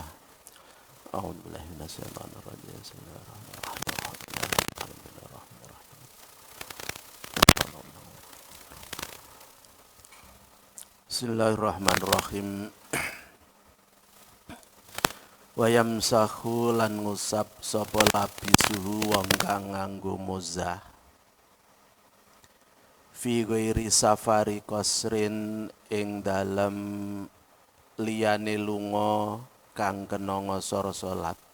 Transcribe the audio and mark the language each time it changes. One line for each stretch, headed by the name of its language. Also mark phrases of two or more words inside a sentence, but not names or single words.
Arabic: أعوذ بالله من الشيطان الرجيم. بسم الله الرحمن الرحيم. بسم الله الرحمن الرحيم. ويمسح
Javanese: lan ngusap sapa labisuhu wong kang nganggo muzah
Arabic: في غير سفر قصر
Javanese: ing dalem liyane lunga kang kena ngosor salat.